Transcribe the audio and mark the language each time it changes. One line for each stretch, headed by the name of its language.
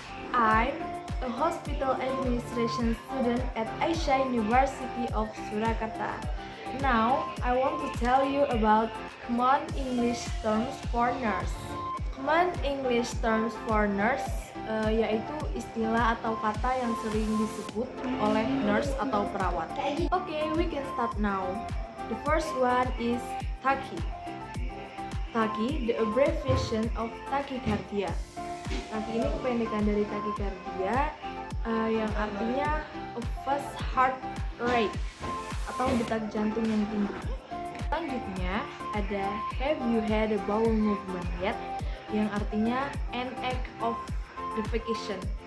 English: I'm a hospital administration student at Aisyah University of Surakarta. Now, I want to tell you about common English terms for nurse. Common English terms for nurse
Indonesian: yaitu istilah atau kata yang sering disebut oleh nurse atau perawat.
English: Okay, we can start now. The first one is Tachy. Tachy, the abbreviation of tachycardia.
Indonesian: Tachy ini kependekan dari tachycardia yang artinya
English: a fast heart rate
Indonesian: atau detak jantung yang tinggi. Selanjutnya ada
English: have you had a bowel movement yet?
Indonesian: Yang artinya
English: an act of defecation.